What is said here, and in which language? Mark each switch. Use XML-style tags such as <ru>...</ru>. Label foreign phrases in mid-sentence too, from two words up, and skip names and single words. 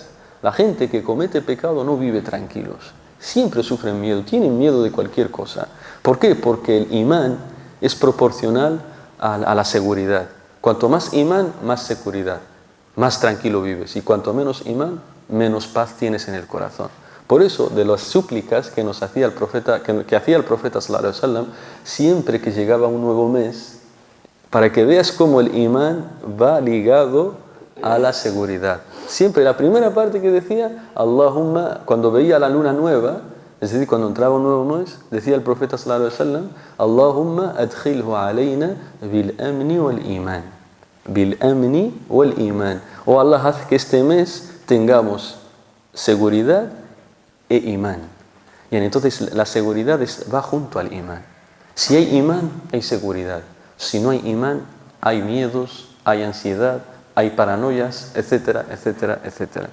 <es>La gente que comete pecado no vive tranquilos. Siempre sufren miedo, tienen miedo de cualquier cosa. ¿Por qué? Porque el imán es proporcional a la seguridad. Cuanto más imán, más seguridad. Más tranquilo vives. Y cuanto menos imán, menos paz tienes en el corazón. Por eso, de las súplicas que hacía el profeta</es> <ar>صلى الله عليه وسلم,</ar> <es>siempre que llegaba un nuevo mes, para que veas cómo el imán va ligado a la seguridad. Siempre la primera parte que decía, Allahumma, cuando veía la luna nueva, es decir, cuando entraba un nuevo mes, decía el profeta</es> <ar>صلى الله عليه وسلم, اللهم أدخله علينا بالأمن والإيمان. بالأمن والإيمان.</ar> <es>Oh Allah, haz que este mes tengamos seguridad e imán. Y entonces la seguridad va junto al imán. Si hay imán, hay seguridad. Si no hay imán, hay miedos, hay ansiedad, hay paranoias, etcétera, etcétera, etcétera.</es>